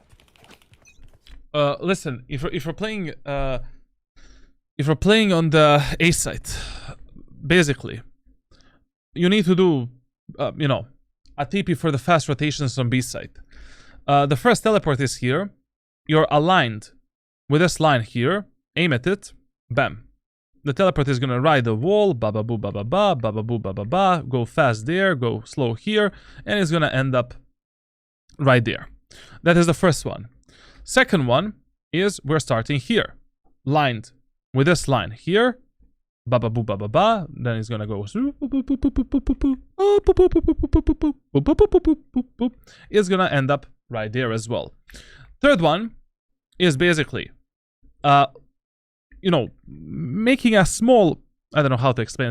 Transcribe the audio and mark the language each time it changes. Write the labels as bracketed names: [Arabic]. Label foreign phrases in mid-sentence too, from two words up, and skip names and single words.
[English] Listen, if you're playing on the A site, basically, you need to do, you know, a TP for the fast rotations on B site. The first teleport is here. You're aligned with this line here. Aim at it. Bam. The teleport is gonna ride the wall. Ba ba boo ba ba ba ba ba boo ba ba ba. Go fast there. Go slow here, and it's gonna end up right there. That is the first one. Second one is we're starting here, lined with this line here. Ba ba boo ba ba ba. Then it's gonna go. It's gonna end up right there as well. Third one is basically, you know, making a small. I don't know how to explain.